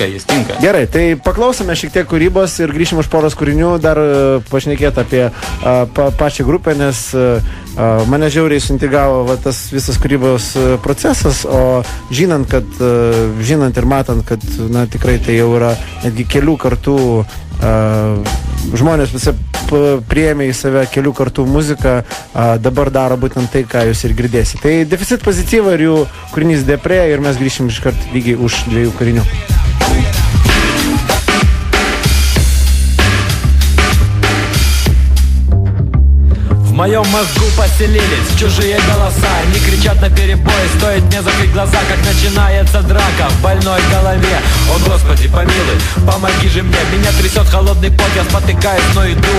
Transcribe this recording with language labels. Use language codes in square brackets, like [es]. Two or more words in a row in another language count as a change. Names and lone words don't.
[lt] Gerai, tai paklausome šiek tiek kūrybos ir grįšim už poros kūrinių dar pašnekėti apie pačią grupę, nes mane žiauriai suintrigavo tas visas kūrybos procesas, o žinant ir matant, kad tikrai tai jau yra netgi kelių kartų žmonės visi priėmė į save kelių kartų muziką, dabar daro būtent tai, ką jūs ir girdėsite. Tai Deficit Pozityva ir jų kūrinys Depre ir mes grįšim iškart lygiai už 2 kūrinių. [ru] В моем мозгу поселились чужие голоса. Они кричат на перебой, стоит мне закрыть глаза, как начинается драка в больной голове. О Господи, помилуй, помоги же мне. Меня трясет холодный пот, я спотыкаюсь, но иду.